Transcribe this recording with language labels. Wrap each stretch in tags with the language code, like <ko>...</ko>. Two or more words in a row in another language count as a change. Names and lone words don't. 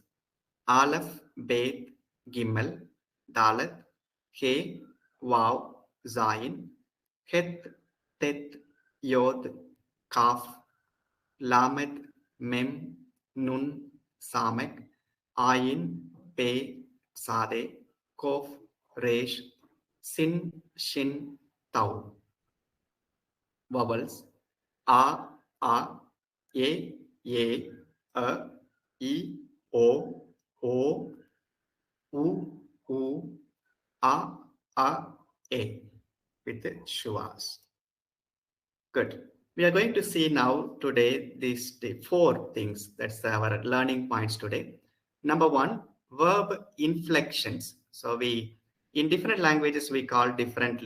<he>אלף, בית, גימל, דלת, הא, וו, זין, חית, טית, יוד, כף, למד, מם, נון, סמך, עין, פא, צדי, קוף, ריש, שין, שין, Tau.</he> <en>Vowels A, E, A, I, O, U, A, E with the schwas. Good. We are going to see now today the 4 things. That's our learning points today. Number 1, verb inflections. So in different languages, we call differently.</en>